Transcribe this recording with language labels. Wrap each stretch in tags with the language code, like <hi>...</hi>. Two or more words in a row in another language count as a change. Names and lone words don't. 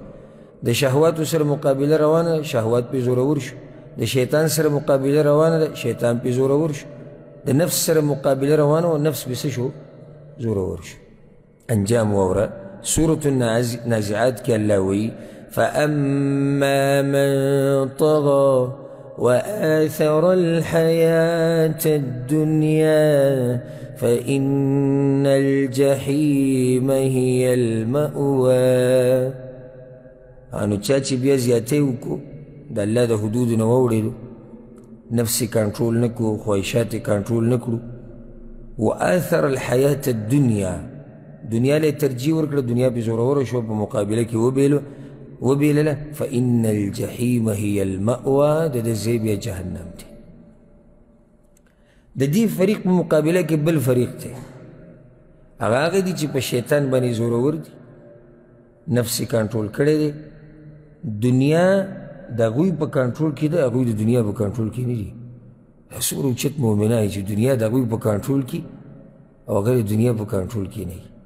<ps>د شهواتو سره مقابله روانه، شهوات پې زورور شو. د شیطان سره مقابله روانه ده، شیطان پې زورور شو. د نفس سره مقابله روانه و، نفس پې څه شو؟ زورور شو. انجام واوره، سورة النازعات کې الله وایي</ps> <ar>فأما من طغى وآثر الحياة الدنيا فإن الجحيم هي المأوى.</ar> <ps>نو چا چې بیا زیاتی وکړو د الله د حدودو نه واوړېدو نفس یې کنټرول نه کړو خواهشات یې کنټرول نه کړو</ps> <ar>وآثر الحیاة الدنیا</ar> <ps>دنیا له یې ترجیح ورکړه دنیا پې زوروره شوه په مقابله کې وبیلله</ps> <ar>فإن الجحیم هي المأوى</ar> <ps>د ده ځای بیا جهنم دی د دې فریق په مقابله کې بل فریق دی هغه دي چې په شیطان باندې زورور دي نفس یې کنټرول کړی دی دنیا د هغوی په کنټرول کې ده هغوی د دنیا په کنټرول کې نه دي دا څومره اوچت مؤمنان چې دنیا د هغوی په کنټرول کې او هغه د دنیا په کنټرول کې نه وي</ps>